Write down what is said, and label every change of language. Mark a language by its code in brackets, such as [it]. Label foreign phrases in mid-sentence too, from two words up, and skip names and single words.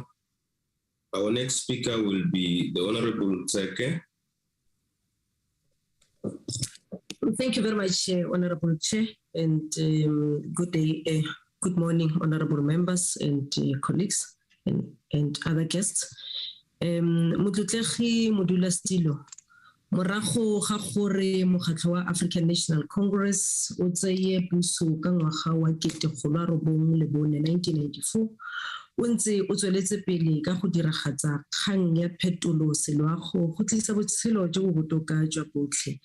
[en] Our next speaker will be the Honourable Tseke. Thank you very much, Honourable Chair, and good day, good morning, Honourable members and colleagues and other guests. [tn] Motlotlegi Modula Stilo, morago ga gore mokgatlho wa African National Congress o tseye puso ka ngwaga wa 1994 o ntse o tsweletse pele ka go diragatsa kgang ya phetolo seloago go tlisa botshelo jo bo botoka jwa botlhe.